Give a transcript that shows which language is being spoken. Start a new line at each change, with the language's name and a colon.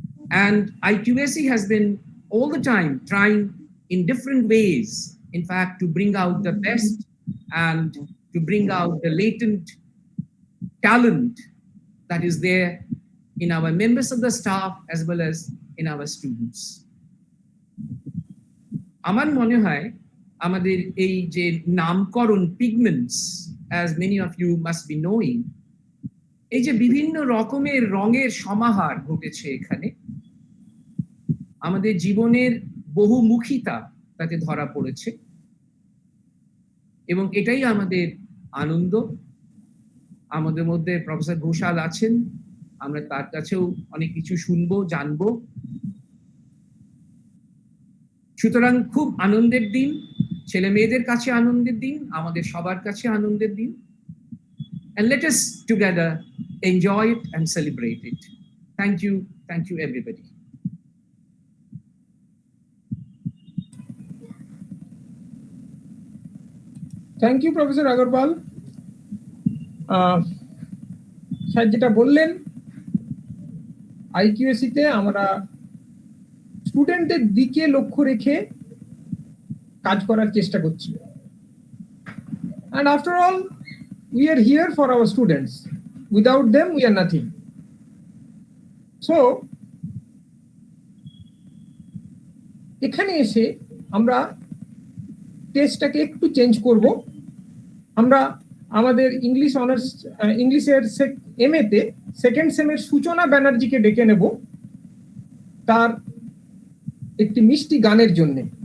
English: And IQAC has been all the time trying in different ways, in fact, to bring out the best and to bring out the latent talent that is there in our members of the staff as well as in our students. আমার মনে হয়
Bangla: আমাদের এই যে নামকরণ pigments, as many of you must be knowing, এই যে বিভিন্ন রকমের রঙের সমাহার ঘটেছে এখানে, আমাদের জীবনের বহুমুখিতা তাতে ধরা পড়েছে, এবং এটাই আমাদের আনন্দ। আমাদের মধ্যে প্রফেসর ঘোষাল আছেন, আমরা তার কাছেও অনেক কিছু শুনবো, জানবো। সুতরাং খুব আনন্দের দিন, ছেলে মেয়েদের কাছে আনন্দের দিন, আমাদের সবার কাছে আনন্দের দিন।
English: And let us together enjoy it and celebrate it. Thank you everybody.
Bangla: Thank you professor Agarwal. Sir যেটা বললেন, IQAC তে আমরা স্টুডেন্টদের দিকে লক্ষ্য রেখে কাজ করার চেষ্টা করছি।
English: And after all, we are here for our students. Without them, we are nothing.
Bangla: So, এখানে এসে আমরা টেস্টটাকে একটু চেঞ্জ করব। আমরা আমাদের ইংলিশ অনার্স ইংলিশের MA তে সেকেন্ড সেমের সূচনা ব্যানার্জিকে ডেকে নেব তার একটি মিষ্টি গানের জন্য।